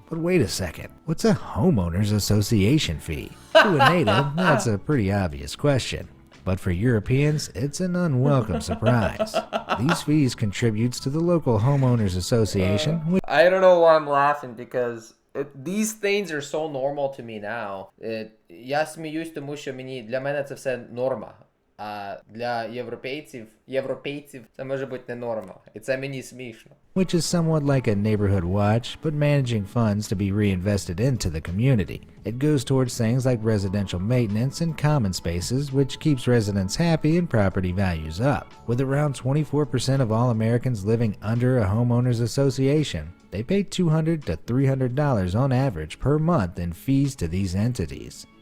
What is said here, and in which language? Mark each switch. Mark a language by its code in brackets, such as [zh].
[en] But wait a second, what's a homeowners association fee? To a native, that's a pretty obvious question. But for Europeans, it's an unwelcome surprise. These fees contributes to the local homeowners association, which I don't know why I'm laughing because these things are so normal to me now. [uk] Я сміюсь, тому що для мене це все норма. А для європейців це може бути не норма. І це мені смішно. [en] which is somewhat like a neighborhood watch, but managing funds to be reinvested into the community. It goes towards things like residential maintenance and common spaces, which keeps residents happy and property values up. With around 24% of all Americans living under a homeowners association, they pay $200 to $300 on average per month in fees to these entities.